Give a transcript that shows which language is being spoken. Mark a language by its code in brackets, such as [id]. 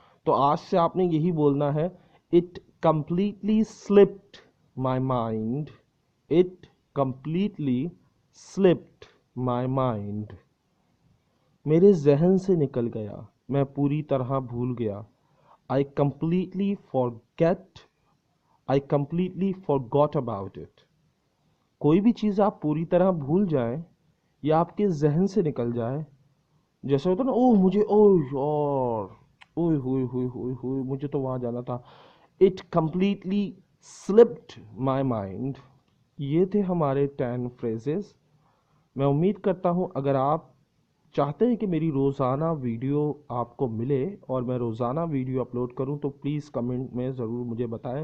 [hi] तो आज से आपने यही बोलना है, [en] it completely slipped my mind, [hi] it completely slipped my mind, मेरे जहन से निकल गया, मैं पूरी तरह भूल गया। [en] I completely forget, I completely forgot about it। [hi] कोई भी चीज़ आप पूरी तरह भूल जाएं या आपके जहन से निकल जाए, जैसे होता है ना, ओह मुझे, ओह यार, ओए होए होए होए होए, मुझे तो वहाँ जाना था, [en] It completely slipped my mind। [hi] ये थे हमारे 10 phrases। मैं उम्मीद करता हूँ अगर आप चाहते हैं कि मेरी रोज़ाना वीडियो आपको मिले और मैं रोज़ाना वीडियो अपलोड करूं, तो प्लीज़ कमेंट में ज़रूर मुझे बताएं।